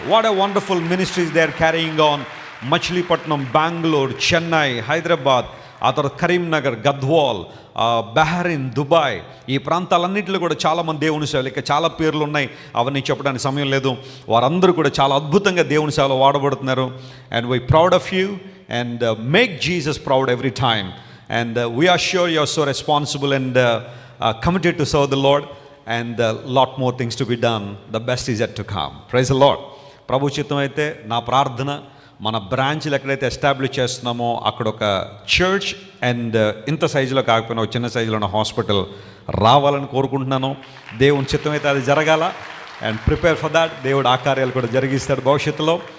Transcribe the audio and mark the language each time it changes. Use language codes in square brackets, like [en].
[en] What a wonderful ministries they are carrying on. [te] Machilipatnam, Bengaluru, Chennai, Hyderabad, ఆ తర్వాత Karimnagar, Gadwal, Bahrain, Dubai, ఈ ప్రాంతాలన్నింటిలో కూడా చాలామంది దేవుని సేవలు, ఇక చాలా పేర్లు ఉన్నాయి, అవన్నీ చెప్పడానికి సమయం లేదు. వారందరూ కూడా చాలా అద్భుతంగా దేవుని సేవలో వాడబడుతున్నారు. [en] And we proud of you and make Jesus proud every time. And we are sure you are so responsible and committed to serve the Lord, and lot more things to be done. The best is yet to come. Praise the Lord. [te] ప్రభు చిత్తం అయితే నా ప్రార్థన, మన బ్రాంచ్లు ఎక్కడైతే establish చేస్తున్నామో అక్కడ ఒక చర్చ్ అండ్ ఇంత సైజులో కాకపోయినా ఒక చిన్న సైజులో ఉన్న హాస్పిటల్ రావాలని కోరుకుంటున్నాను. దేవుని చిత్తం అయితే అది జరగాల. [en] And prepare for that. [te] దేవుడు ఆ కార్యాలు కూడా జరిగిస్తాడు భవిష్యత్తులో.